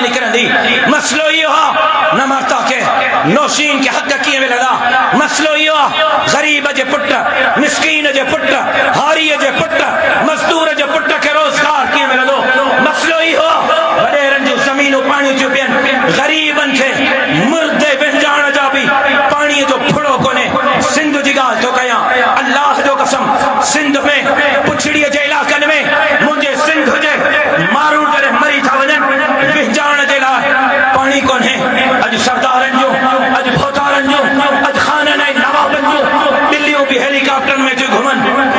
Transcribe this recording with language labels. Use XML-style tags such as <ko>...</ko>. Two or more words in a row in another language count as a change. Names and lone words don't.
<sd>मिलंदी मसलो इहो आहे न मरता के नौशीन के हक़ कीअं मिलंदा मसलो इहो आहे ग़रीब जे पुट मिस्कीन जे पुट हारीअ जे पुट मज़दूर जे पुट खे रोज़गार कीअं मिलंदो मसलो इहो आहे वॾेरनि जूं ज़मीनूं पाणी थियूं पियनि ग़रीबनि खे मुर्दे विञाइण जा बि पाणीअ जो फुड़ो कोन्हे सिंध जी ॻाल्हि थो कयां अल्लाह जो कसम सिंध में पुछड़ीअ जे इलाइक़नि में मुंहिंजे सिंध जे माण्हू जॾहिं मरी था वञनि विञाइण जे लाइ पाणी कोन्हे अॼु सरदारनि जो अॼु भोतारनि जो अॼु ख़ाननि ऐं नवाबनि जूं दिल्लियूं बि हेलीकॉप्टरनि में थियूं घुमनि</sd>